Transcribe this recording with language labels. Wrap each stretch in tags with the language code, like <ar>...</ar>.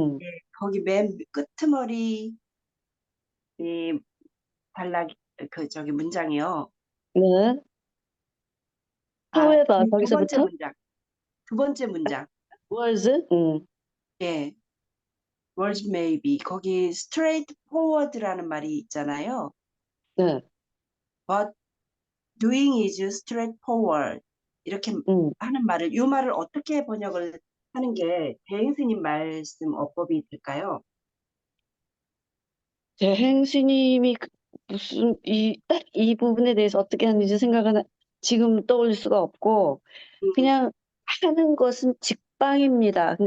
<ko>네, 거기 맨 끄트머리 단락 문장이요. 네. 아,</ko> <en>however,</en> <ko>두 번째 거기서부터 문장. 두 번째 문장.</ko> <en>was, 예. words may be.</en> <ko>거기 straightforward라는 말이 있잖아요. 네,</ko> <en>But doing is straightforward.</en> <ko>이렇게 하는 말을, 이 말을 어떻게 번역을 하는 게 대행스님 말씀 어법이 될까요? 대행 스님이 무슨 딱 이 부분에 대해서 어떻게 하는지 생각은 지금 떠올릴 수가 없고 그냥 하는 것은 직방입니다.</ko>